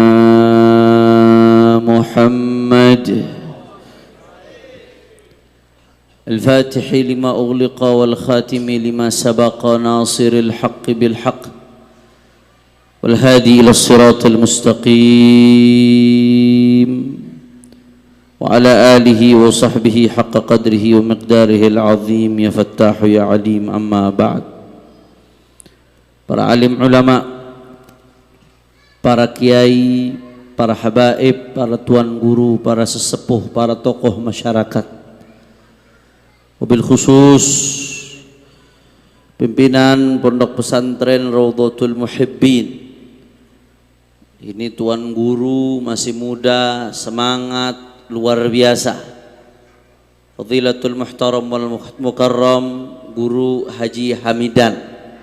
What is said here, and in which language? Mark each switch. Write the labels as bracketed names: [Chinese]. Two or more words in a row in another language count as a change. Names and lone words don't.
[Arabic] محمد الفاتح لما أغلق والخاتم لما سبق ناصر الحق بالحق والهادي إلى الصراط المستقيم وعلى آله وصحبه حق قدره ومقداره العظيم يا فتاح يا عليم. أما بعد. [Indonesian] Para alim ulama, para kiai, para habaib, para tuan guru, para sesepuh, para tokoh masyarakat, [Arabic] وبالخصوص [Indonesian] pimpinan Pondok Pesantren Raudhatul Muhibbin. Ini tuan guru masih muda, semangat luar biasa, [Arabic] فضيلة المحترم والمكرم [Indonesian] Guru Haji Hamidan.